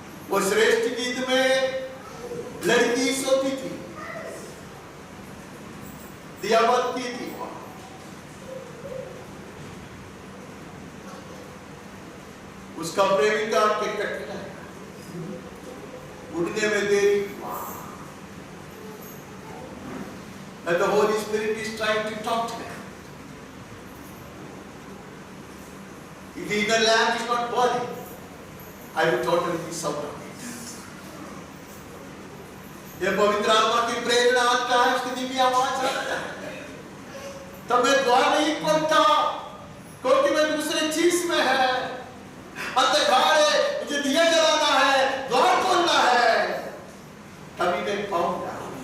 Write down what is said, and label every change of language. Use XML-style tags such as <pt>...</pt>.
<hi>वो श्रेष्ठ गीत में लड़की सोती थी, दिया बत्ती थी, उसका प्रेमिका के कटना उठने में देरी,</hi> <en>and the Holy Spirit is trying to talk to them. If the inner lamp is not burning, I will totally miss out on it.</en> <hi>ये पवित्र आत्मा की प्रेरणा आता है, उसकी धीमी आवाज आता है, तब मैं द्वार नहीं खोलता, क्योंकि मैं दूसरे चीज में है, अंधकार है, मुझे दिया जलाना है, द्वार खोलना है, तभी मैं पाऊंगा।</hi>